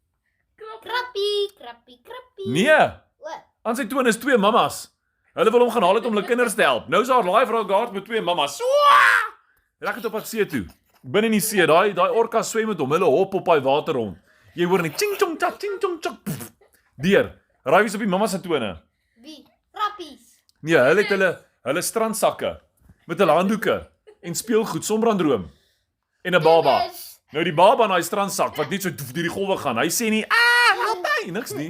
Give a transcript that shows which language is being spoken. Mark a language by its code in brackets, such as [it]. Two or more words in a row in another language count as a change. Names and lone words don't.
[af] Krappie. Nee. Aan sy tone is 2 mammas. Hulle wil hom gaan haal het om hulle kinders te help. Nou is daar lifeguard met 2 mammas. Reg het op pad see toe. Binne in die see, daai orka swem met hom. Hulle hop op daai water rond. Jy hoor net ching chong chak, ching chong chak. Deur. Raai wie's op die mamma se tone? Wie? Krappies. Nee, hulle het hulle strandsakke met hulle handdoeke en speelgoed, sonbrandroom en 'n baba. Nou die baba in daai strandsak wat net so deur die golwe gaan. Hy sê nie, help my, niks nie.